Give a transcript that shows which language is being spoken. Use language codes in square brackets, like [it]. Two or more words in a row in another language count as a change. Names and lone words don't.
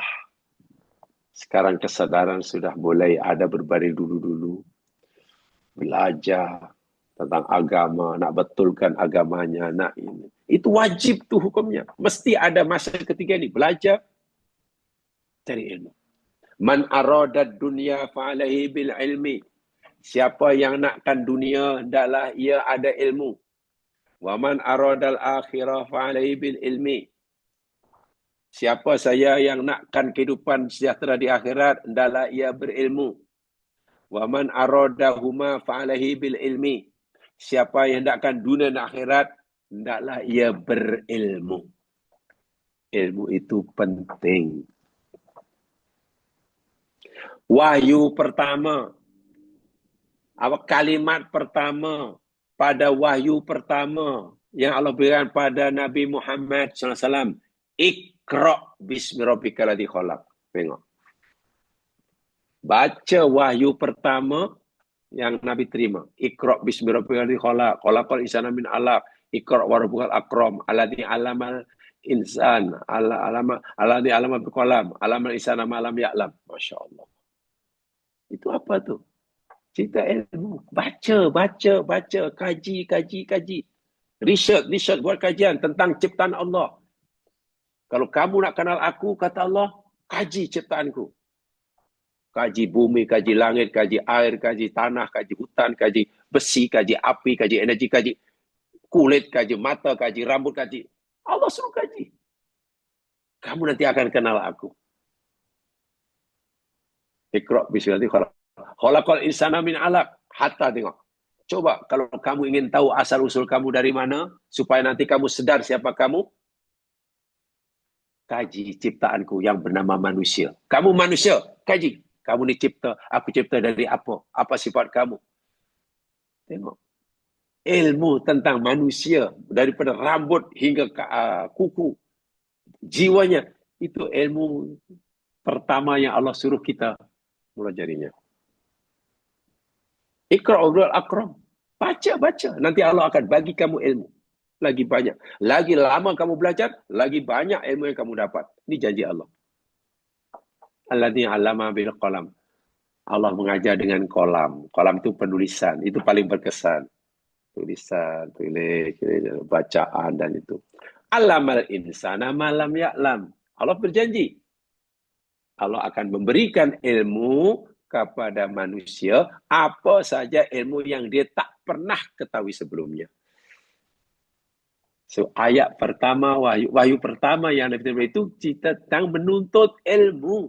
[ms] Sekarang kesadaran sudah mulai ada berbanding dulu-dulu. Belajar tentang agama, nak betulkan agamanya, nak ini. Itu wajib tuh hukumnya. Mesti ada masa ketiga ini. Belajar, cari ilmu. [ar] من أراد الدنيا فعليه بالعلم. [ms] Siapa yang nakkan dunia, hendaklah ia ada ilmu. [ar] ومن أراد الآخرة فعليه بالعلم. [ms] Siapa saya yang nakkan kehidupan sejahtera di akhirat, hendaklah ia berilmu. [ar] ومن أرادهما فعليه بالعلم. [ms] Siapa yang hendakkan dunia dan akhirat, hendaklah ia berilmu. Ilmu itu penting. Wahyu pertama, kalimat pertama pada wahyu pertama yang Allah berikan pada Nabi Muhammad SAW. [ar] اقرأ باسم ربك الذي خلق. [ms] Tengok. Baca wahyu pertama yang Nabi terima. [ar] اقرأ باسم ربك الذي خلق. خلق الإنسان من علق. اقرأ وربك الأكرم. الذي علم الإنسان. الذي علم بالقلم. علم الإنسان ما لم يعلم. [ms] Masya-Allah. Itu apa tu? Cerita ilmu. Baca. Kaji. Research, buat kajian tentang ciptaan Allah. Kalau kamu nak kenal aku, kata Allah, kaji ciptaanku. Kaji bumi, kaji langit, kaji air, kaji tanah, kaji hutan, kaji besi, kaji api, kaji energi, kaji kulit, kaji mata, kaji rambut, kaji. Allah suruh kaji. Kamu nanti akan kenal aku. [ar] اقرأ بسم الله الرحمن الرحيم. خلق الإنسان من علق. [ms] Hatta tengok. Coba kalau kamu ingin tahu asal-usul kamu dari mana, supaya nanti kamu sedar siapa kamu, kaji ciptaanku yang bernama manusia. Kamu manusia, kaji. Kamu dicipta, aku cipta dari apa? Apa sifat kamu? Tengok. Ilmu tentang manusia, daripada rambut hingga ke, kuku, jiwanya, itu ilmu pertama yang Allah suruh kita pelajarinya. [ar] اقرأ والأكرم. Baca. [ms] Nanti Allah akan bagi kamu ilmu. Lagi banyak. Lagi lama kamu belajar, lagi banyak ilmu yang kamu dapat. Ini janji Allah. [ar] الذي علم بالقلم. [ms] Allah mengajar dengan kolam. Kolam itu penulisan. Itu paling berkesan. Tulisan, tulis, bacaan, dan itu. [ar] علم الإنسان ما لم يعلم. [ms] Allah berjanji. Allah akan memberikan ilmu kepada manusia, apa saja ilmu yang dia tak pernah ketahui sebelumnya. So, ayat pertama, wahyu pertama yang Nabi Muhammad itu cerita tentang menuntut ilmu.